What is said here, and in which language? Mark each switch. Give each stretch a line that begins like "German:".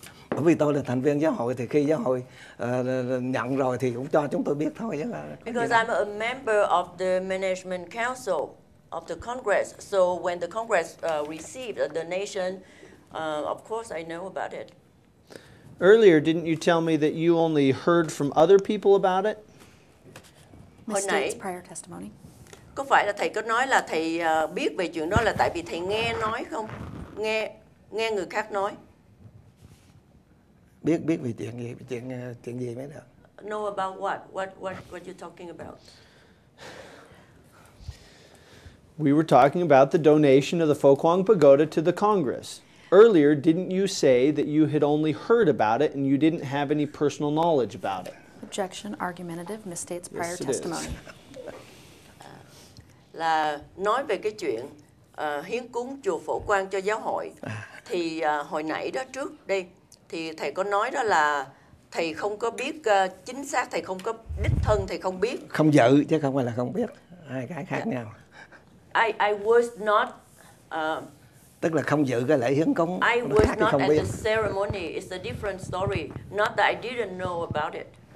Vietnamese: Bởi vì tôi là thành viên giáo hội, thì khi giáo hội nhận rồi thì cũng cho chúng tôi biết thôi.
English: Because I'm a member of the management council of the Congress, so when the Congress received a donation, of course I know about it. Earlier, didn't you tell me that you only heard from other people about it?
Vietnamese: Hồi nãy, có phải là thầy có nói là thầy biết về chuyện đó là tại vì thầy nghe nói không? Nghe người khác nói. Biết về chuyện gì mới được.
English: Know about what? What you talking about? We were talking about the donation of the Phổ Quang Pagoda to the Congress. Earlier, didn't you say that you had only heard about it and you didn't have any personal knowledge about it? Objection, argumentative, misstates prior testimony.
Vietnamese: Là nói về cái chuyện hiến cúng chùa Phổ Quang cho giáo hội. Thì hồi nãy đó trước đây thì thầy có nói đó là thầy không có biết chính xác, thầy không có đích thân, thầy không biết. Không dự chứ không phải là không biết, hai cái khác nhau.
English: I was not.
Vietnamese: Tức là không dự cái lễ hiến cúng.
English: I was not at the ceremony. It's a different story. Not that I didn't know about it.